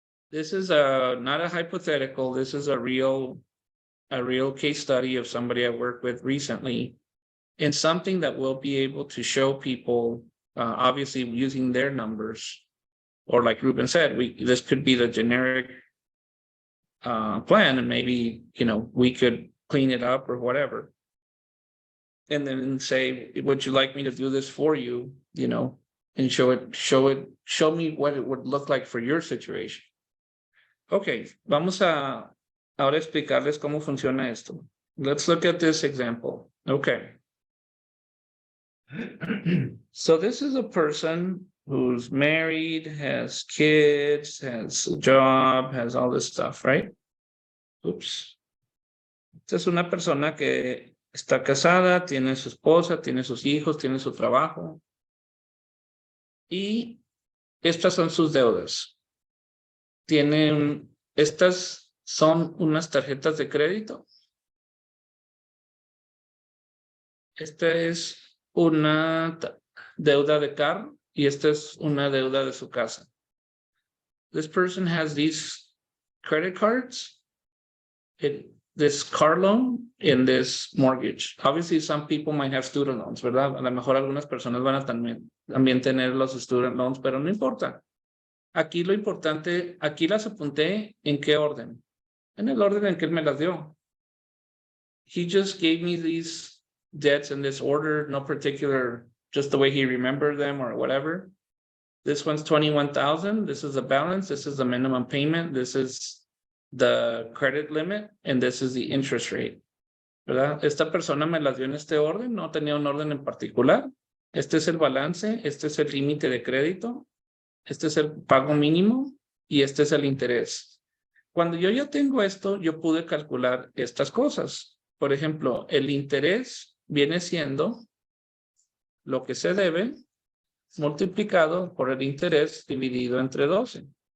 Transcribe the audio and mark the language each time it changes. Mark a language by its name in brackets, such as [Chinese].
[English] This is not a hypothetical. This is a real case study of somebody I worked with recently, and something that we'll be able to show people, obviously using their numbers, or like Ruben said, this could be the generic plan, and maybe we could clean it up or whatever. And then say, would you like me to do this for you, and show me what it would look like for your situation. [Spanish] Okay, vamos a ahora explicarles cómo funciona esto. [English] Let's look at this example. Okay. So this is a person who's married, has kids, has a job, has all this stuff, right? Oops. [Spanish] Esta es una persona que está casada, tiene su esposa, tiene sus hijos, tiene su trabajo. Y estas son sus deudas. Estas son unas tarjetas de crédito. Esta es una deuda de carro y esta es una deuda de su casa. [English] This person has these credit cards. this car loan in this mortgage. Obviously, some people might have student loans, [Spanish] ¿verdad? A lo mejor algunas personas van a también tener los student loans, pero no importa. Aquí lo importante, aquí las apunté en qué orden. En el orden en que él me las dio. [English] He just gave me these debts in this order, no particular, just the way he remembered them or whatever. This one's 21,000. This is the balance. This is the minimum payment. This is the credit limit, and this is the interest rate. [Spanish] ¿Verdad? Esta persona me las dio en este orden, no tenía un orden en particular. Este es el balance, este es el límite de crédito, este es el pago mínimo y este es el interés. Cuando yo ya tengo esto, yo pude calcular estas cosas. Por ejemplo, el interés viene siendo lo que se debe multiplicado por el interés dividido entre 12.